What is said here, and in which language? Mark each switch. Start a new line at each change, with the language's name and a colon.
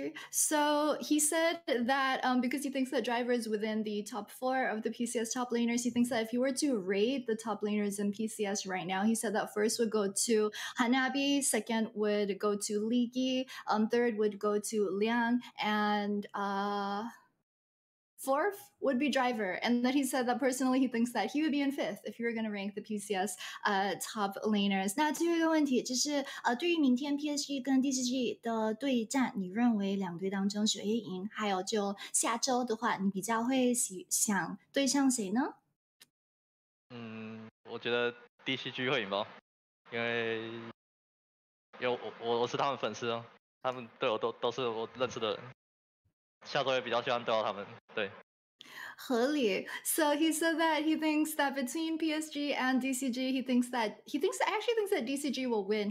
English: So he said that because he thinks that Driver is within the top 4 of the PCS top laners, he thinks that if you were to rate the top laners in PCS right now, he said that first would go to Hanabi, second would go to Ligi, third would go to Liang, and 4th would be Driver. And then he said that personally he thinks that he would be in 5th if you were going to rank the PCS top laners.
Chinese: 那最后一个问题就是对于明天 PSG 跟 DCG 的对战，你认为2队当中谁会赢？还有就下周的话，你比较会想对上谁呢？我觉得 DCG 会赢吧，因为我是他们粉丝哦，他们队友都是我认识的人。下周也比较喜欢对到他们，对。合理。
English: So he said that he thinks that between PSG and DCG, he actually thinks that DCG will win.